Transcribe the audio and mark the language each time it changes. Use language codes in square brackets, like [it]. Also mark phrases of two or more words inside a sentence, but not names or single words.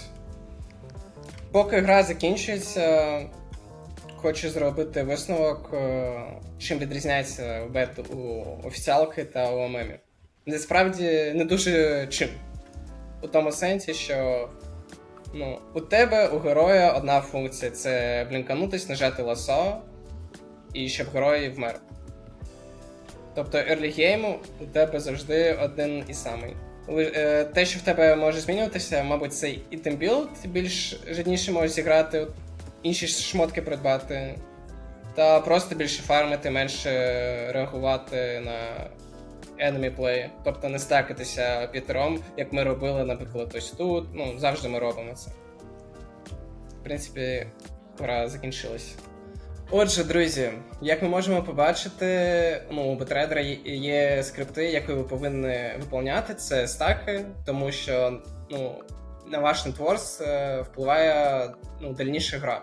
[uk] Поки гра закінчується, хочу зробити висновок, чим відрізняється бет у офіціалки та у мемів. Насправді не дуже чим. У тому сенсі, що у тебе, у героя, одна функція – це блінканутись, нажати ласо, і щоб герой вмер. Тобто [en] early game [uk] у тебе завжди один і самий. Те, що в тебе може змінюватися, мабуть, це [en] item build, [uk] ти більш жадніше можеш зіграти, інші шмотки придбати, та просто більше фармити, менше реагувати на [en] enemy play, [uk] тобто не стакатися п'ятером, як ми робили, наприклад, ось тут, завжди ми робимо це. В принципі, гра закінчилась. Отже, друзі, як ми можемо побачити, у бетрейдера є скрипти, які ви повинні виконувати, це стаки, тому що на ваш нетворс впливає дальніша гра.